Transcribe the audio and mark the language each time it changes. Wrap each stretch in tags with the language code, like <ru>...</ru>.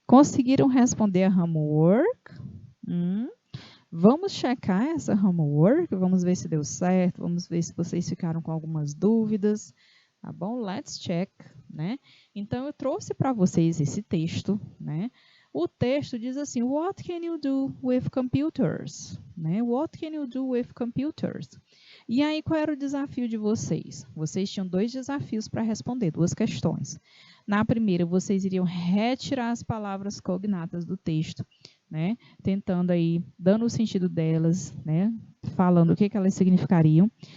<pt>Conseguiram responder a homework? Vamos checar essa homework, vamos ver se deu certo, vamos ver se vocês ficaram com algumas dúvidas, tá bom?</pt> <en>Let's check,</en> <pt>né? Então, eu trouxe para vocês esse texto, né? O texto diz assim,</pt> <en>what can you do with computers?</en> <pt>Né?</pt> <en>What can you do with computers?</en> <pt>E aí, qual era o desafio de vocês? Vocês tinham 2 desafios para responder, 2 questões. Na primeira, vocês iriam retirar as palavras cognatas do texto, né? Tentando aí, dando o sentido delas, né? Falando o que elas significariam.</pt>